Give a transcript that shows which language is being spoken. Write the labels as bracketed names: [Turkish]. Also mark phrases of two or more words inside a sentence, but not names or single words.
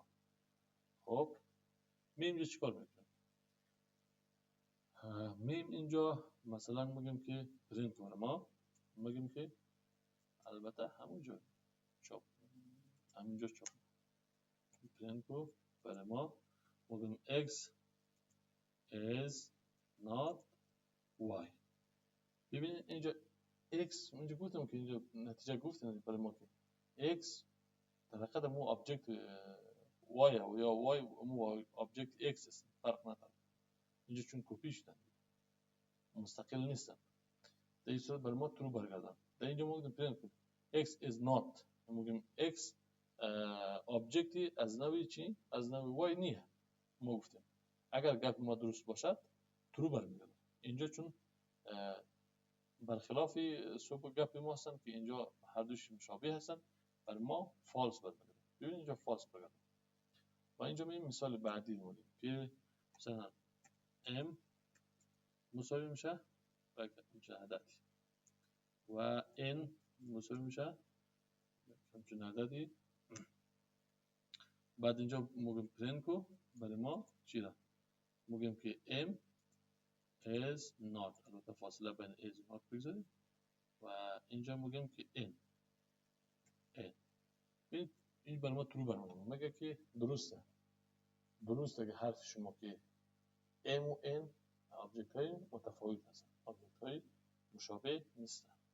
[Persian] خب میم اینجا چیکار میکنیم؟ میم اینجا مثلا میگیم که پرینت کنه، ما میگیم که البته همونجا چاپ پرینت کو برای ما میگیم [English] x is not y. [Persian] ببینید اینجا x اینجا گفتم که اینجا نتیجه گفتم برای ما که x در حقیقت مو آبجکت y یا y مو آبجکت x است، فرق نداره. اینجا چون کپی شدن مستقل نیستن، در این صورت برای ما ترو برگردن. در اینجا ما گفتیم پرینت کنیم [English] x is not، [Persian] میگیم x آبجکتی از نوع چی؟ از نوع y نیه. ما گفتیم اگر گپ ما درست باشد ترو برمیگرده. اینجا چون برخلاف سوپ گپ ما هستن که اینجا هر دوش مشابه هستن، برای ما فالس برمیگرده. ببین اینجا فالس برگرده. و اینجا می مثال بعدی میگیم که مثلا m مساوی میشه همچون عددی و n مساوی میشه همچون عددی. بعد اینجا میگیم پرینت کو برای ما چی را میگیم که [English] m is not، [Persian] البته فاصله بین is و not بگذاریم و اینجا میگیم که n این برای ما ترو برمیگرده. مگه که درسته که حرف شما که m و n آبجکت های متفاوت هستن، آبجکت های مشابه نیستن.